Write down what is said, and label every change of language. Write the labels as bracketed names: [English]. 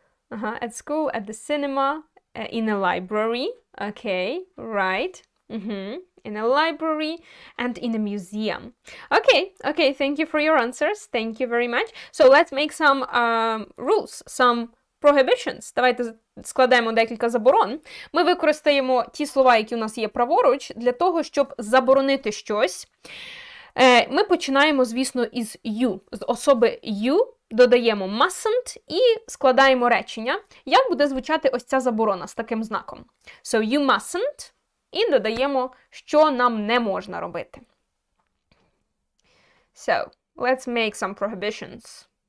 [English] At school, at the cinema, in a library. Okay, right. In a library and in a museum. Okay, okay, thank you for your answers. Thank you very much. So let's make some rules, some prohibitions. [Ukrainian] Давайте складемо декілька заборон. Ми використаємо ті слова, які у нас є праворуч, для того, щоб заборонити щось. Ми починаємо, звісно, із you. З особи you додаємо mustn't і складаємо речення. Як буде звучати ось ця заборона з таким знаком? [English] So, you mustn't. [Ukrainian] І додаємо, що нам не можна робити. [English] So, let's make some prohibitions.